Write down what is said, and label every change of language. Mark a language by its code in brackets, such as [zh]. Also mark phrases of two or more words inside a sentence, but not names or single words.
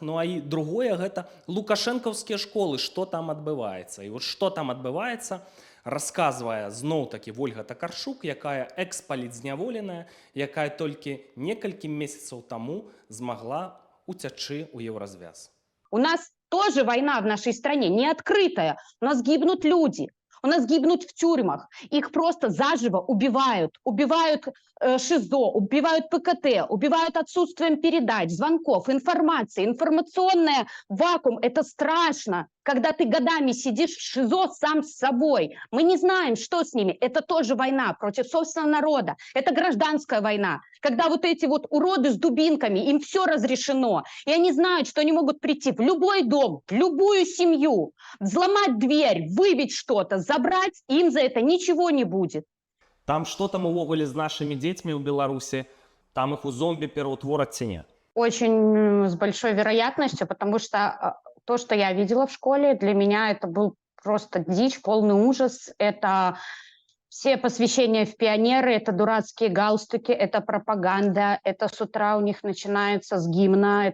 [be] І другое, гэта лукашэнкаўскія школы, што там адбываецца. І што там адбываецца, расказвае зноў-такі Ольга Такарчук, якая экс-палітзняволеная, якая толькі некалькі месяцаў таму змагла уцячы ў Еўразвяз. [ru] У нас тоже война в нашей стране, не открытая. У нас гибнут люди, у нас гибнут в тюрьмах. Их просто заживо убивают. Убивают ШИЗО, убивают ПКТ, убивают отсутствием передач, звонков, информации. Информационный вакуум – это страшно, когда ты годами сидишь в ШИЗО сам с собой. Мы не знаем, что с ними. Это тоже война против собственного народа. Это гражданская война. Когда вот эти вот уроды с дубинками, им все разрешено. И они знают, что они могут прийти в любой дом, в любую семью, взломать дверь, выбить что-то, забрать, им за это ничего не будет. [be] Там что там увогуле з нашими дзецьмі ў Беларусі? Там их у зомби пераўтвораць ці не? [ru] Очень с большой вероятностью, потому что то, что я видела в школе, для меня это был просто дичь, полный ужас. Это все посвящения в пионеры, это дурацкие галстуки, это пропаганда, это с утра у них начинается с гимна.